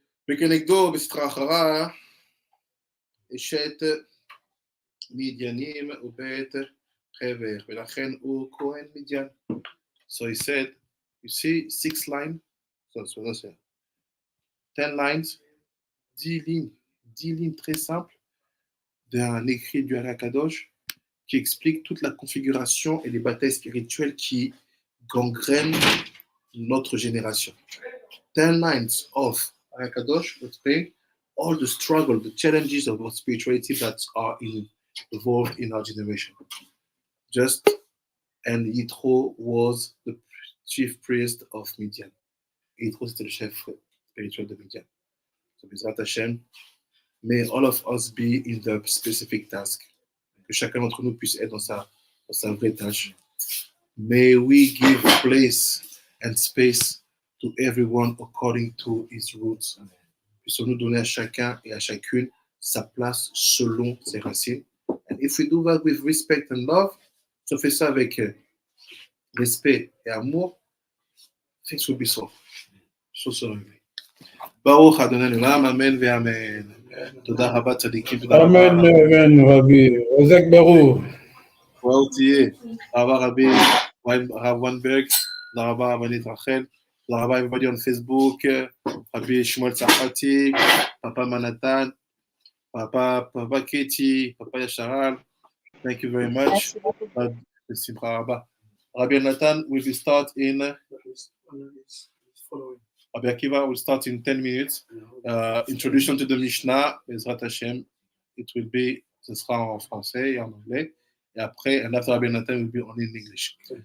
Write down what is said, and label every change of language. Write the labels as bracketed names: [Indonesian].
[Hebrew] וכנגדו בסטרה אחרה, אשת מדיינים ובית חבר, ולכן הוא כהן מדיין. [English] So he said, you see 6 lines, so that's it. [French] 10 lines, 10 lignes très simples d'un écrit du Harakadosh qui explique toute la configuration et les batailles spirituelles qui gangrènent notre génération. [English] 10 lines of Harakadosh explain all the struggle, the challenges of spirituality that are involved in our generation. And Yitro was the chief priest of Midian. [French] Yitro, c'était le chef spirituel de Midian. [English] So, Bezrat Hashem, may all of us be in the specific task. [French] Que chacun d'entre nous puisse être dans sa sa vraie tâche. [English] May we give place and space to everyone according to his roots. [French] Puissions-nous donner à chacun et à chacune sa place selon ses racines. [English] And if we do that with respect and love, [French] si on fait ça avec respect et amour, [English] things will be solved. [French] Choses seront réglées. [Hebrew] Baruch Adonai Olam, Amen ve Amen. תודה רבה צדיקים, תודה רבה. אמן, אמן, רבי. חזק ברוך. וואו תהיה. תודה רבה רבי הרב וינברג, תודה רבה רבנית רחל, תודה רבה [English] everybody on Facebook, [Hebrew] רבי שמואל צרפתי, פאפה מנתן, פאפה קטי, פאפה ישרל. [English] Thank you very much. [Hebrew] בשמחה רבה. [English] Rabbi Nathan will start in Rabbi Akiva will start in 10 minutes. Introduction to the Mishnah, Bezrat Hashem. It will be, [French] ce sera en français et en anglais. Et après, [English] and after Rabbi Nathan will be only in English.